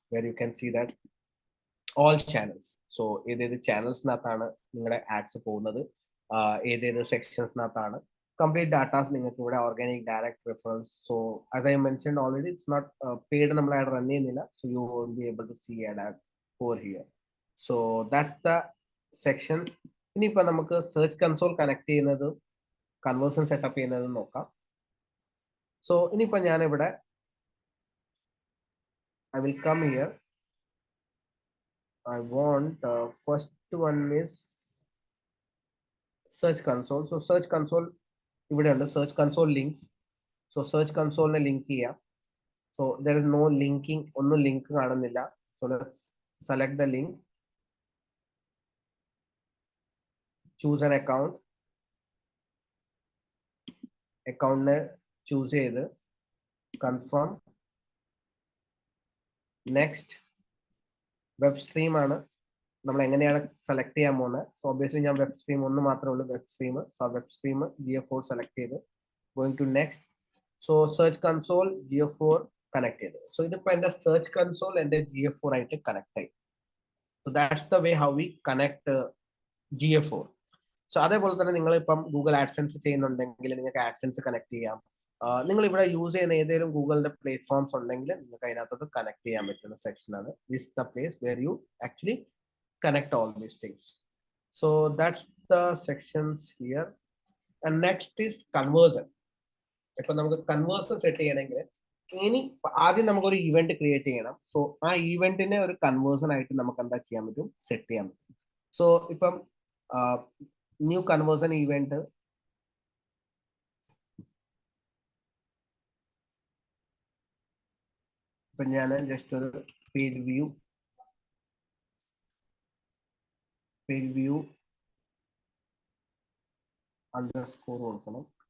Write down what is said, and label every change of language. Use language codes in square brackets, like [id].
[en] Where you can see that all channels. [ml] So ഏതേത് ചാനൽസിനകത്താണ് നിങ്ങളുടെ ads പോകുന്നത്, ഏതേത് സെക്ഷൻസിനകത്താണ്, കംപ്ലീറ്റ് ഡാറ്റാസ് നിങ്ങൾക്ക് ഇവിടെ organic direct reference. [en] so as I mentioned already, it's not paid, [ml] നമ്മൾ add run ചെയ്യുന്നില്ല. [en] So you won't be able to see ad over here. So that's the section. [ml] ഇനിയിപ്പോൾ നമുക്ക് സെർച്ച് കൺസോൾ കണക്ട് ചെയ്യുന്നത്, conversion setup ചെയ്യുന്നത് നോക്കാം. So ഇനിയിപ്പോൾ ഞാനിവിടെ [en] I will come here. I want first one is search console. So search console [ml] ഇവിടെ ഉണ്ട്, [en] search console links. [ml] So search console നെ ലിങ്ക് ചെയ്യാം. [en] So there is no linking, [ml] ഒന്നും ലിങ്ക് കാണുന്നില്ല. [en] So let's select the link, choose an account. [ml] അക്കൗണ്ടിനെ choose ചെയ്ത് confirm. Next web stream ആണ് നമ്മൾ എങ്ങനെയാണ് സെലക്ട് ചെയ്യാൻ പോകുന്നത്. സോ ഒബ്വിയസ്ലി ഞാൻ വെബ് സ്ട്രീം ഒന്ന് മാത്രമേ ഉള്ളൂ, web stream. So web stream GF4 select ചെയ്ത് [en] Going to next. [ml] So search console GF4 connect ചെയ്ത്. സോ ഇതിപ്പോ എന്റെ സെർച്ച് കൺസോൾ എന്റെ GF4 ആയിട്ട് കണക്ട് ആയി. [en] So that's the way how we connect GF4. [ml] So അതേപോലെ തന്നെ നിങ്ങൾ ഇപ്പം ഗൂഗിൾ ആഡ്സെൻസ് ചെയ്യുന്നുണ്ടെങ്കിൽ നിങ്ങൾക്ക് ആഡ്സെൻസ് കണക്ട് ചെയ്യാം. നിങ്ങൾ ഇവിടെ യൂസ് ചെയ്യുന്ന ഏതെങ്കിലും ഗൂഗിളിന്റെ പ്ലാറ്റ്ഫോംസ് ഉണ്ടെങ്കിൽ നിങ്ങൾക്ക് അതിനകത്തോട്ട് കണക്ട് ചെയ്യാൻ പറ്റുന്ന സെക്ഷനാണ്. [en] This the place where you actually connect all these things. So that's the sections here. And next is conversion. [ml] ഇപ്പൊ നമുക്ക് കൺവേർഷൻ സെറ്റ് ചെയ്യണമെങ്കിൽ ഇനി ആദ്യം നമുക്കൊരു ഇവന്റ് ക്രിയേറ്റ് ചെയ്യണം. സോ ആ ഇവന്റിനെ ഒരു കൺവേർഷൻ ആയിട്ട് നമുക്ക് എന്താ ചെയ്യാൻ പറ്റും, സെറ്റ് ചെയ്യാൻ പറ്റും. സോ ഇപ്പം ന്യൂ കൺവേർഷൻ ഇവന്റ്, ഇപ്പൊ ഞാൻ ജസ്റ്റ് ഒരു പേജ് വ്യൂ അണ്ടർസ്കോർ കൊടുക്കണം.